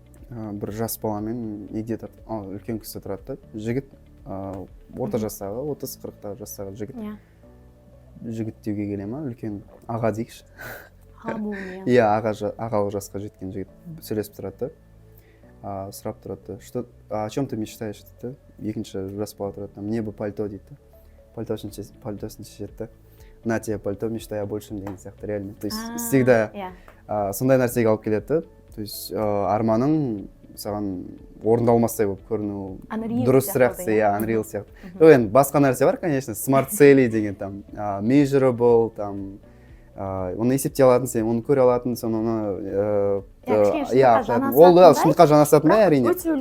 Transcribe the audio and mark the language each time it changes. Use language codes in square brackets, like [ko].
[kk] Бір жас баламен егде үлкен кісі тұрады, жігіт, орта жастағы, 30-40 жастағы жігіт. Жігіт деуге келе ма, үлкен аға дейікші. Ағалық жасқа жеткен жігіт сөйлесіп тұрады, сұрап тұрады, [ru] о чем ты мечтаешь [kk] дейді. Екінші жас бала тұрады, [ru] мне бы пальто [kk] дейді. Пальтосын шешеді. [ru] На тебе пальто, мечтай о большем [kk] деген сияқты, [ru] реально. [kk] То есть всегда сондай нәрсеге алып келеді. То есть арманың саған орындалмастай болып көріну дұрыс реакция, Unreal сияқты. Енді басқа нәрсе бар, конечно, smart цели деген там, measurable, там, оны есептей алатын, сен оны көре алатын, сен оны шындыққа жанасатын, әрине.